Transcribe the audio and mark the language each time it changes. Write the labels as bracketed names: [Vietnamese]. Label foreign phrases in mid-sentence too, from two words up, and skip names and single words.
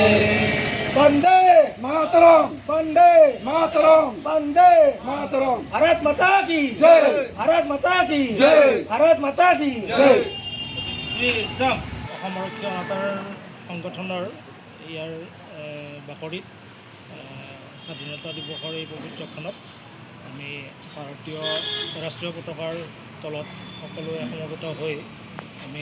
[Hindi] वंदे मातरम वंदे मातरम वंदे मातरम भारत माता की जय भारत माता की जय भारत माता की जय [Assamese] ইছলাম অসম আৰক্ষী অনাতাঁৰ সংগঠনৰ ইয়াৰ বাকৰিত স্বাধীনতা দিৱসৰ এই পবিত্ৰ ক্ষণত আমি ভাৰতীয় ৰাষ্ট্ৰীয় পতাকাৰ তলত সকলোৱে সমবেত হৈ আমি